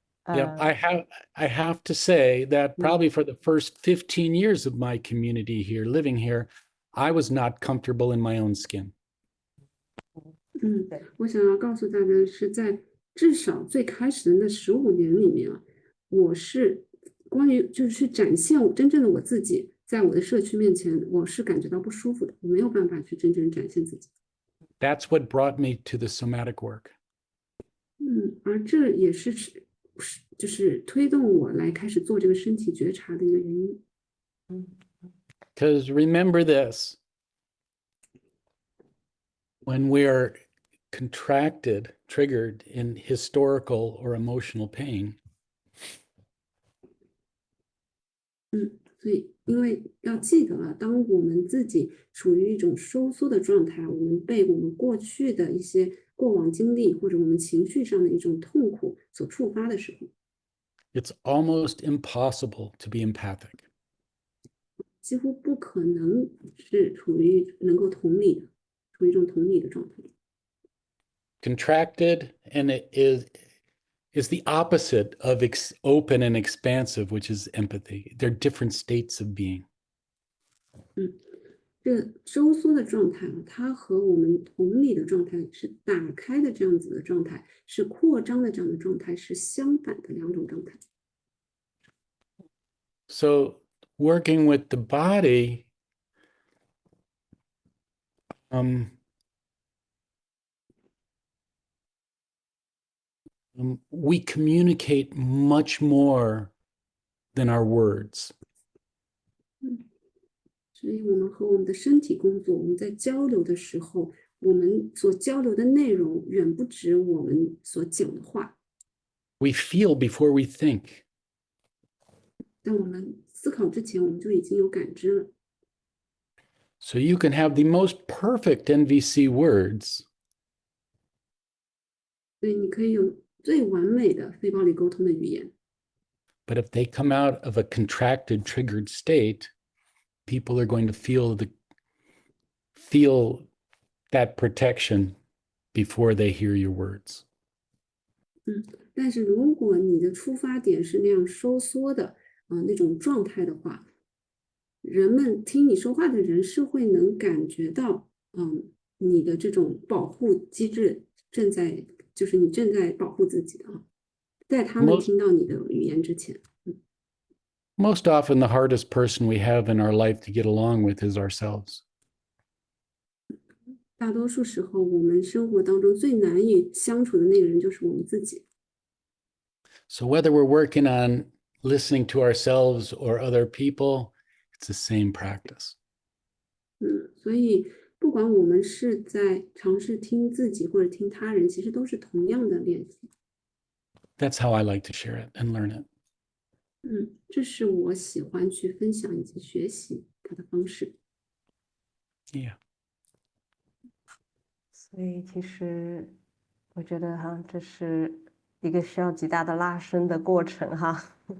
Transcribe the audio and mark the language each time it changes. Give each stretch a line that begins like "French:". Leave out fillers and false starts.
English: Yeah, I have to say that probably for the first 15 years of my community here, living here, I was not comfortable in my own skin.
Chinese: 我想要告诉大家的是，在至少最开始的那15年里面啊，我是关于就是去展现我真正的我自己，在我的社区面前，我是感觉到不舒服的，我没有办法去真正展现自己。
English: That's what brought me to the somatic work.
Chinese: 而这也是就是推动我来开始做这个身体觉察的一个原因。
English: Because remember this, when we are contracted, triggered in historical or emotional pain,
Chinese: 所以，因为要记得啊，当我们自己处于一种收缩的状态，我们被我们过去的一些过往经历或者我们情绪上的一种痛苦所触发的时候，
English: it's almost impossible to be empathic.
Chinese: 几乎不可能是处于能够同理的，处于一种同理的状态。
English: Contracted, and it is the opposite of open and expansive, which is empathy. They're different states of being.
Chinese: 这收缩的状态啊，它和我们同理的状态是打开的这样子的状态，是扩张的这样的状态，是相反的两种状态。
English: So working with the body, we communicate much more than our words.
Chinese: 所以我们和我们的身体工作，我们在交流的时候，我们所交流的内容远不止我们所讲的话。
English: We feel before we think.
Chinese: 在我们思考之前，我们就已经有感知了。
English: So you can have the most perfect NVC words,
Chinese: 所以你可以有最完美的非暴力沟通的语言，
English: but if they come out of a contracted, triggered state, people are going to feel that protection before they hear your words.
Chinese: 但是如果你的出发点是那样收缩的那种状态的话，人们听你说话的人是会能感觉到，你的这种保护机制就是你正在保护自己的在他们听到你的语言之前。
English: Most often, the hardest person we have in our life to get along with is ourselves.
Chinese: 大多数时候，我们生活当中最难以相处的那个人就是我们自己。
English: So whether we're working on listening to ourselves or other people, it's the same practice.
Chinese: 所以不管我们是在尝试听自己或者听他人，其实都是同样的练习。
English: That's how I like to share it and learn it.
Chinese: 这是我喜欢去分享以及学习它的方式。
English: Yeah.
Chinese: 所以其实我觉得哈，这是一个需要极大的拉伸的过程哈。